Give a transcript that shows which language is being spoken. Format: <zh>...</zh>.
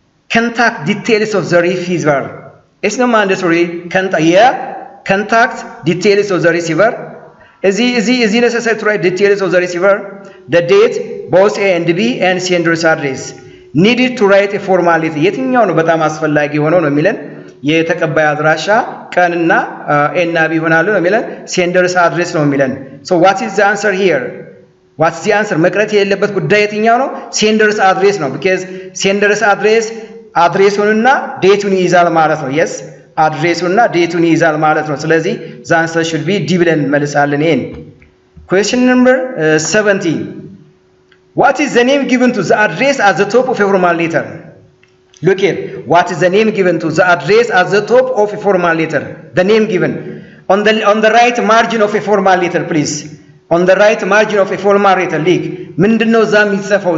<en>Contact details of the receiver. It's not mandatory. Contact details of the receiver. Is it necessary to write details of the receiver? The date, both A and B, and sender's address. Needed to write a formal letter.</en> <am>የትኛው ነው በጣም አስፈላጊ ሆነው ነው የሚለን? የተቀባይ አድራሻ ቀንና ኤ እና ቢ ይሆናሉ ነው የሚለን። sender's address ነው የሚለን.</am> <en>So what is the answer here? What's the answer?</en> <am>መቅረት የሌለበት ጉዳይ የትኛው ነው?</am> <en>sender's address ነው.</en> <am>Because sender's address አድሬሱንና ዴቱን ይይዛል ማለት ነው. Yes, አድሬሱንና ዴቱን ይይዛል ማለት ነው። ስለዚህ</am> <en>the answer should be D</en> <am>ብለን እንመልሳለን ይሄን.</am> <en>Question number 70. What is the name given to the address at the top of a formal letter? Look here. What is the name given to the address at the top of a formal letter? The name given on the right margin of a formal letter, please. On the right margin of a formal letter, leak.</en> <am>ምንድነው እዛ የሚጽፈው?</am>